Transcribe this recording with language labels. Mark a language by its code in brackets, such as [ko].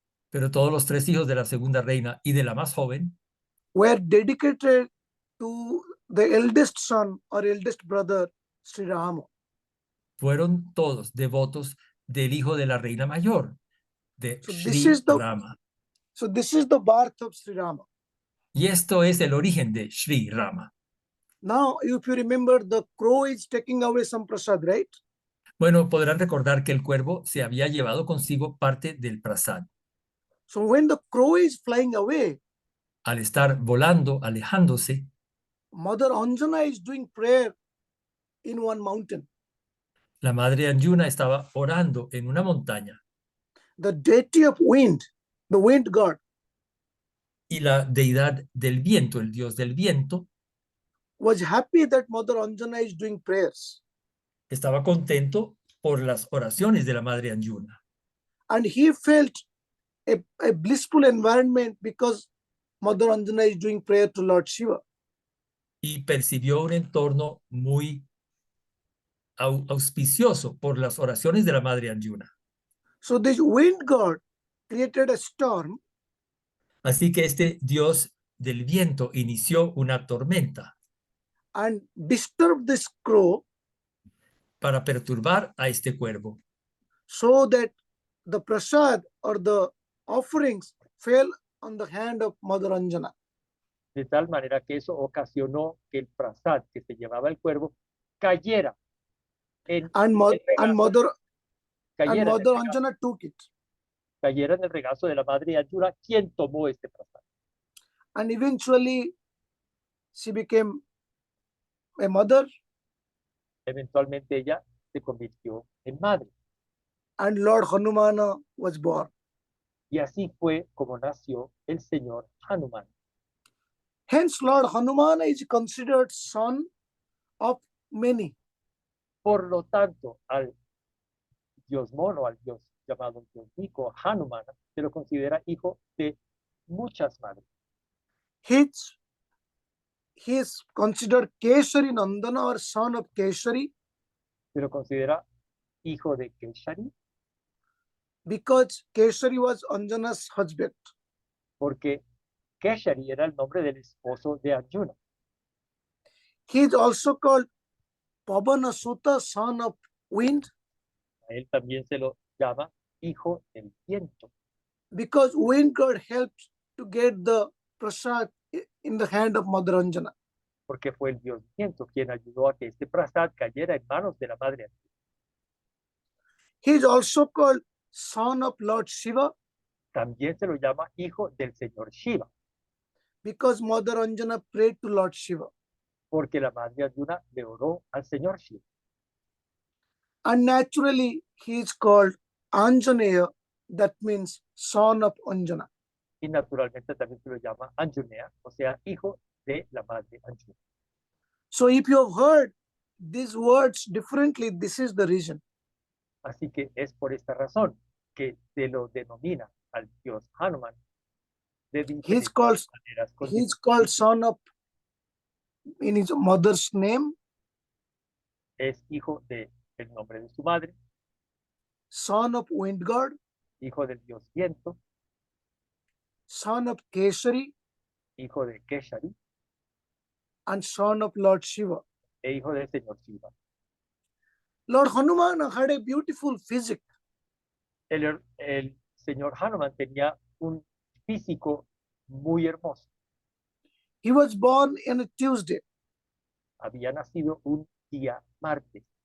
[es] Pero todos los tres hijos de la segunda reina y de la más joven [en] were dedicated to the eldest son or eldest brother, Sri Rama. [es] fueron todos devotos del hijo de la reina mayor, de [en] So [es] Sri Rama. [en] this is the birth of Sri Rama. [es] Y esto es el origen de Sri Rama. [en] Now, if you remember, the crow is taking away some prasad, right? [es] Bueno, podrán recordar que el cuervo se había llevado consigo parte del prasad. [en] So when the crow is flying away, [es] Al estar volando, alejándose, [en] Mother Anjana is doing prayer in one mountain. [es] la madre Anjuna estaba orando en una montaña [en] The deity of wind, the wind god, [es] y la deidad del viento, el dios del viento, [en] was happy that Mother Anjana is doing prayers. [es] estaba contento por las oraciones de la madre Anjuna. [en] And he felt a blissful environment because Mother Anjana is doing prayer to Lord Shiva. [es] Y percibió un entorno muy auspicioso por las oraciones de la madre Anjuna. [en] So this wind god created a storm, [es] Así que este dios del viento inició una tormenta [en] and disturbed this crow [es] para perturbar a este cuervo, [en] so that the prasad or the offerings fell on the hand of Mother Anjana. [es] De tal manera que eso ocasionó que el prasad que se llevaba el cuervo cayera en [en] And, [es] el regazo, [en] Mother [es] cayera en el [en] Mother [es] regazo, [en] Anjana took it. [es] cayera en el regazo de la madre Anjuna, quien tomó este prasad. [en] And eventually she became a mother, [es] Eventualmente ella se convirtió en madre. [en] and Lord Hanumana was born. [es] Y así fue como nació el señor Hanuman. [en] Hence, Lord Hanumana is considered son of many. [es] Por lo tanto, al dios mono, al dios llamado dios Nico, Hanuman, se lo considera hijo de muchas madres. [en] He is considered Keshari Nandana, or son of Keshari, [es] Se lo considera hijo de Keshari, [en] because Keshari was Anjana's husband. [es] porque Keshari era el nombre del esposo de Arjuna. [en] He is also called Pavanasuta, son of wind, [es] A él también se lo llama hijo del viento, [en] because wind god helped to get the prasad in the hand of Mother Anjana. [es] porque fue el dios viento quien ayudó a que este prasad cayera en manos de la madre Arjuna. [en] He is also called son of Lord Shiva, [es] También se lo llama hijo del señor Shiva, [en] because Mother Anjana prayed to Lord Shiva. [es] porque la madre Arjuna le oró al señor Shiva. [en] And naturally, he is called Anjaneya, that means son of Anjana. [es] Y naturalmente también se lo llama Anjunea, o sea, hijo de la madre Anjuna. [en] So if you have heard these words differently, this is the reason. [es] Así que es por esta razón que se lo denomina al dios Hanuman de diferentes maneras. [en] He is called son of, in his mother's name, [es] Es hijo de el nombre de su madre, [en] son of wind god, [es] hijo del dios viento, [en] son of Keshari, [es] hijo de Keshari [en] and son of Lord Shiva. [es] e hijo del señor Shiva. [en] Lord Hanuman had a beautiful physique. [es] El señor Hanuman tenía un físico muy hermoso. [en] He was born on a Tuesday. [es] Había nacido un día martes.